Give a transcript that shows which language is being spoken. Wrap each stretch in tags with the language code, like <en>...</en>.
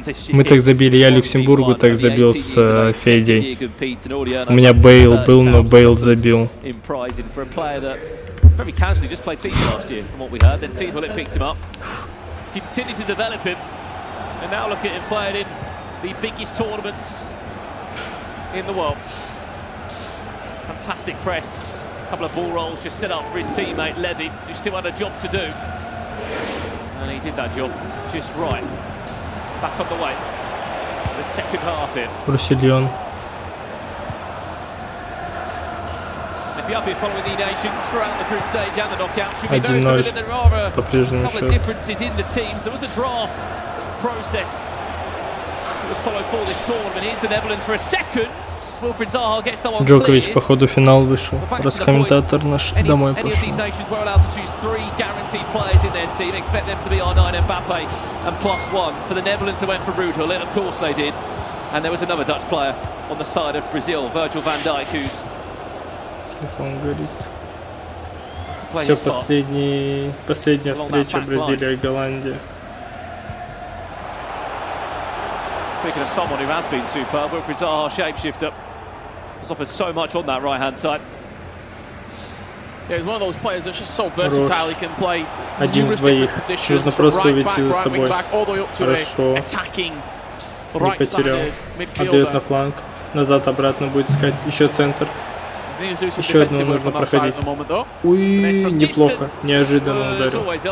<ru>Мы так забили, я Люксембургу так забил с Федей. У меня Бейл был, но Бейл забил.</ru> <en>Very casually just played FIFA last year, from what we heard. Then Team Bullet picked him up, continued to develop him, and now look at him playing in the biggest tournaments in the world. Fantastic press, a couple of ball rolls just set up for his teammate Levy, who still had a job to do, and he did that job just right. Back on the way, the second half here. Roussillon. If you're happy following the eNations throughout the group stage and the knockout, should be very familiar. There are a couple of differences in the team. There was a draft process that was followed for this tournament. Here's the Netherlands for a second. Wilfried Zaha gets that one cleared.</en> <ru>Джокович по ходу финал вышел. Раз комментатор наш домой пошел.</ru> <en>Any of these nations were allowed to choose 3 guaranteed players in their team. Expect them to be R9 Mbappe and +1. For the Netherlands, they went for Ruud Gullit. Of course they did. And there was another Dutch player on the side of Brazil, Virgil van Dijk, who's</en> <ru>телефон горит. Все, последняя встреча Бразилия-Голландия.</ru> <en>Speaking of someone who has been superb, Wilfried Zaha, shapeshifter, has offered so much on that right-hand side. Yeah, he's one of those players that's just so versatile. He can play numerous different positions, from right back, right wing back, all the way up to an attacking right-sided midfielder.</en> <ru>Отдает на фланг, назад-обратно будет искать, еще центр. Еще одно нужно проходить. Уй, неплохо, неожиданно ударил.</ru>